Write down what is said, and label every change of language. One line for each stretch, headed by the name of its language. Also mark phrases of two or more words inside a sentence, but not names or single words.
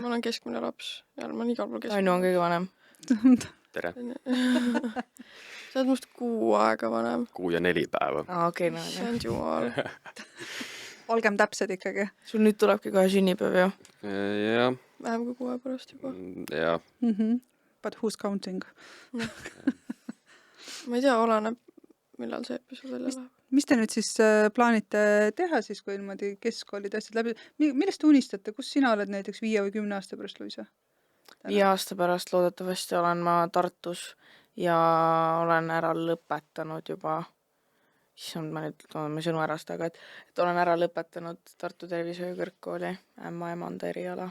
Estonian: Ma olen keskmine laps ja ma olen igal pool keskmine. Tanju on kõige vanem. tere. Sa oled must 6 aega vanem. 6 ja 4 päeva. Okei, no. See on jumal. Olgem täpsed ikkagi. Sul nüüd tulebki kohe sünnipäev ju. Jah. Vähem kui 6 pärast juba. Jah.
English: But who's counting?
Estonian: Ma ei tea, oleneb, millal see episood välja läheb. Mis te nüüd siis plaanite teha siis, kui niimoodi keskkoolid asjad läbi? Millest te unistate? Kus sina oled näiteks 5 või 10 aasta pärast, Luisa? 5 aasta pärast loodetavasti olen ma Tartus ja olen ära lõpetanud juba, issand, ma nüüd toon sõnu ära seda, et olen ära lõpetanud Tartu Tervishoiukõrgkooli ämmaemanda eriala.